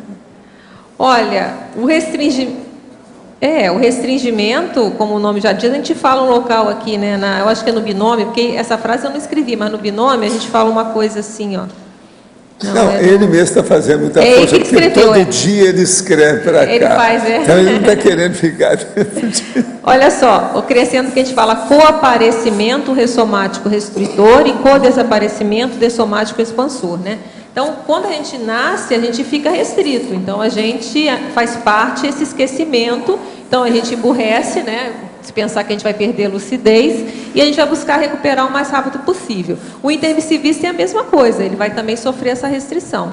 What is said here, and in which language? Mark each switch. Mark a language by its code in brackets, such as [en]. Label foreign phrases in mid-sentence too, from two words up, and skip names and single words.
[pt] Olha, o restringimento, como o nome já diz, a gente fala um local aqui, né? Eu acho que é no binômio, porque essa frase eu não escrevi, mas no binômio a gente fala uma coisa assim, ó. Não, ele mesmo está fazendo muita força, porque todo dia ele escreve para cá. Ele faz, Então ele não está querendo ficar. Olha só, o crescendo que a gente fala coaparecimento ressomático restritor e codesaparecimento dessomático expansor, né? Então, quando a gente nasce, a gente fica restrito. Então, a gente faz parte desse esquecimento. Então, a gente emburrece, né? Se pensar que a gente vai perder a lucidez, e a gente vai buscar recuperar o mais rápido possível. O intermissivista é a mesma coisa, ele vai também sofrer essa restrição.